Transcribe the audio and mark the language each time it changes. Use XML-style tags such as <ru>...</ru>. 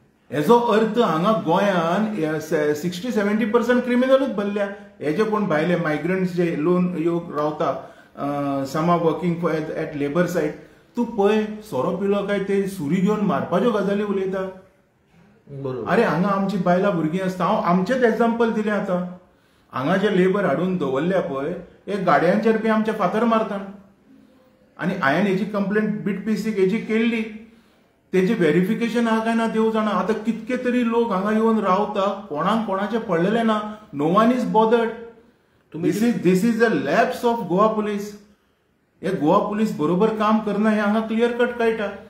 <kok>हेजो अर्थ हांगा गोंयान 60-70% क्रिमिनलूच भरल्या. हे जे कोण भायले मायग्रंट्स जे लोन रावता समा वर्किंग एट लेबर सायट, तूं पळय सोरो पिलो काय ते सुरी घेवन मारपाच्यो गजाली उलयता. अरे हांगा आमची बायलां भुरगीं आसता. हांव आमचेच एग्जाम्पल दिलें आतां. हांगा जे लेबर हाडून दवरल्या पळय हे गाडयांचेर बी आमचे फातर मारता. आनी हांवें हेजी कंप्लेंट BTPCक हेजी केल्ली. तेजे व्हेरिफिकेशन आहा काय ना देव जाणा. आतां कितके तरी लोक हांगा येवन रावता, कोणाक कोणाचे पडलेले ना.</kok> <en>No one is bothered. This is a lapse of Goa police.</en> <kok>हे गोवा पुलीस बरोबर काम करना हे हांगा क्लियर कट कळटा.</kok>